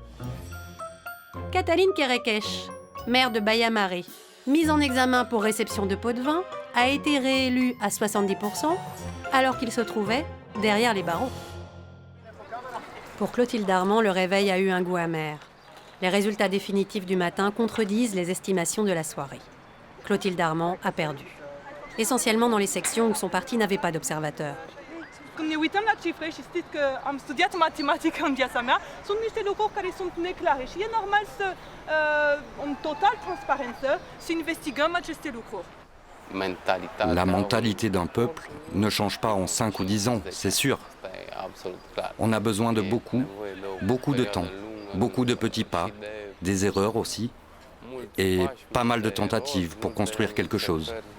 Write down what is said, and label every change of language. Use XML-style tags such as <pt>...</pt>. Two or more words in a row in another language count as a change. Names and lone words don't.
<fr>Cătălin Kerekes, maire de Baia Mare, mise en examen pour réception de pots de vin, a été réélu à 70% alors qu'il se trouvait derrière les barreaux. Pour Clotilde Armand, le réveil a eu un goût amer. Les résultats définitifs du matin contredisent les estimations de la soirée. Clotilde Armand a perdu. Essentiellement dans les sections où son parti n'avait pas d'observateurs.</fr> <ro>Când ne uităm la cifre și știți că am studiat matematică în viața mea, sunt niște lucruri care sunt neclare și e normal să, în total transparență, să investigăm aceste lucruri.</ro> <fr>La mentalité d'un peuple ne change pas en 5 ou 10 ans, c'est sûr. On a besoin de beaucoup de temps, beaucoup de petits pas, des erreurs aussi, et pas mal de tentatives pour construire quelque chose.</fr>